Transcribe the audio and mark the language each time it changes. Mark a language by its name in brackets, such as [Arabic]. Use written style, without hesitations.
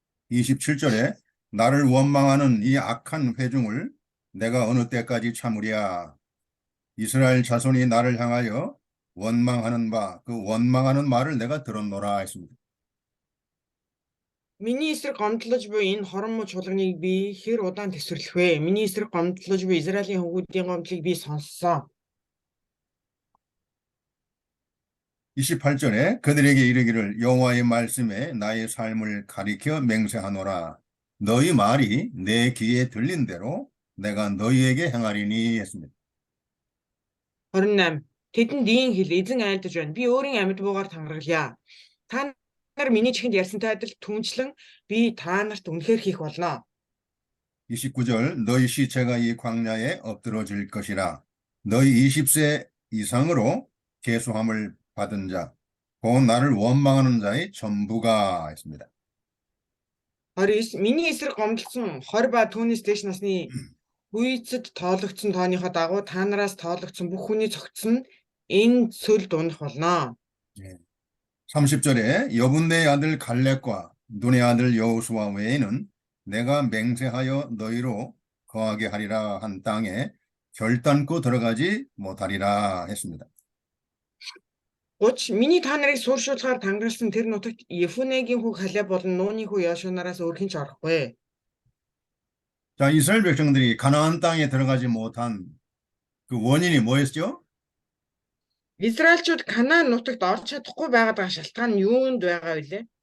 [Korean] 27절에 나를 원망하는 이 악한 회중을 내가 어느 때까지 참으랴. 이스라엘 자손이 나를 향하여 원망하는 바 그 원망하는 말을 내가 들었노라 했습니다. [Mongolian] Миний эсрэг гомдлож буй энэ хорон муу чуулганыг би хэр удаан тэсвэрлэх вэ? Миний эсрэг гомдлож буй Израилийн хүүхдийн гомдлыг би сонссоо. [Korean] 28절에 그들에게 이르기를 여호와의 말씀에 나의 삶을 가리켜 맹세하노라. 너희 말이 내 귀에 들린 대로 내가 너희에게 행하리니 했습니다. [Mongolian] 28. Тэдэнд ийм хэл эзэн айлдаж байна. Би өөрийн амьд буугаар тангаргалъя. Та нар миний чихэнд ярьсантай адил түнчлэн би та нарт үнэхээр хийх болно. [Korean] 29절 너희 시체가 이 광야에 엎드러질 것이라. 너희 20세 이상으로 계수함을 받은 자, 곧 나를 원망하는 자의 전부가 했습니다. [Mongolian] 29. Миний эсрэг гомдлсон 20 ба түүнээс дээш насны үеийцэд тоологдсон тооныхоо дагуу та нараас тоологдсон бүх хүний цогцсон нь энэ цөлд унах болно. [Korean] 30절에 여분네의 아들 갈렙과 눈의 아들 여호수아 외에는 내가 맹세하여 너희로 거하게 하리라 한 땅에 결단코 들어가지 못하리라 했습니다. [Mongolian] 30. Миний та нарыг сууршуулгаар тангаралсан тэр нутагт Ефунегийн хүү Халеб болон Нууны хүү Йошуанараас өөр хэн ч орохгүй. [Korean] 자, 이스라엘 백성들이 가나안 땅에 들어가지 못한 그 원인이 뭐였죠? [Mongolian] Израильчууд Канаан нутагт орж чадахгүй байгаад шалтгаан нь юунд байгаа вэ?